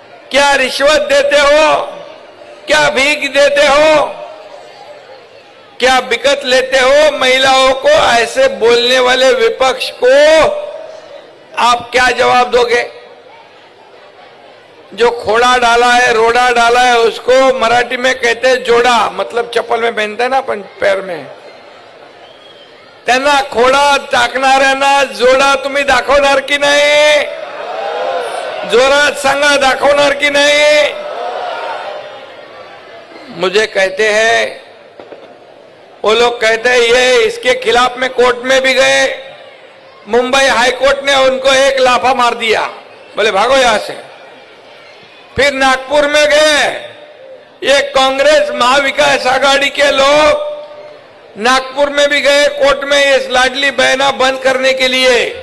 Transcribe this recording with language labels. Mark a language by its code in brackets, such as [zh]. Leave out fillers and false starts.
[hi] क्या रिश्वत देते हो, क्या भीख देते हो, क्या बिकत लेते हो महिलाओं को? ऐसे बोलने वाले विपक्ष को आप क्या जवाब दोगे? जो खोड़ा डाला है, रोड़ा डाला है, उसको मराठी में कहते हैं जोड़ा, मतलब चप्पल में पहनते हैं ना अपन पैर में। [mr] त्यांना खोडा टाकणाऱ्यांना जोडा तुम्ही दाखवणार की नाही? जोरात सांगा, दाखवणार की नाही? [hi] मुझे कहते हैं, वो लोग कहते हैं ये इसके खिलाफ में कोर्ट में भी गए, मुंबई हाई कोर्ट ने उनको एक लाफा मार दिया, बोले भागो यहां से। फिर नागपुर में गए, ये कांग्रेस महाविकास आघाड़ी के लोग नागपुर में भी गए कोर्ट में इस लाडली बहना बंद करने के लिए।